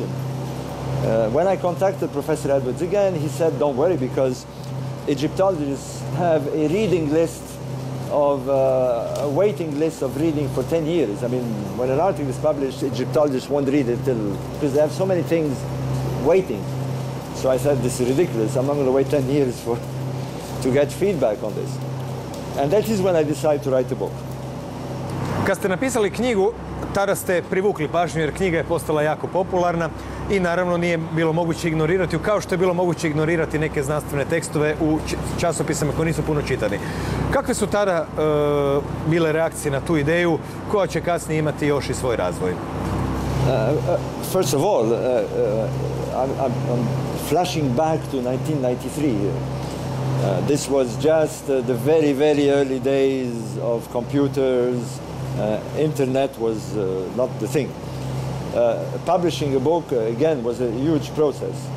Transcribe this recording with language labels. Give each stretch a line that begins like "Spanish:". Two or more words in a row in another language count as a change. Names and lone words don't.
English: When I contacted Professor Edwards again, he said, don't worry, because Egyptologists have a reading list of a waiting list of reading for 10 years. I mean, when an article is published, Egyptologists won't read it because they have so many things waiting. So I said, this is ridiculous. I'm not going to wait 10 years to get feedback on this. And that is when I decided to write a book.
Croatian: Kad ste napisali knjigu, tada ste privukli pažnju jer knjiga je postala jako popularna i naravno nije bilo moguće ignorirati ju, kao što je bilo moguće ignorirati neke znanstvene tekstove u časopisima koji nisu puno čitani. Kakve su tada bile reakcije na tu ideju koja će kasnije imati još i svoj razvoj?
English: First of all, I'm flashing back to 1993. This was just the very, very early days of computers. Internet was not the thing. Publishing a book, again, was a huge process.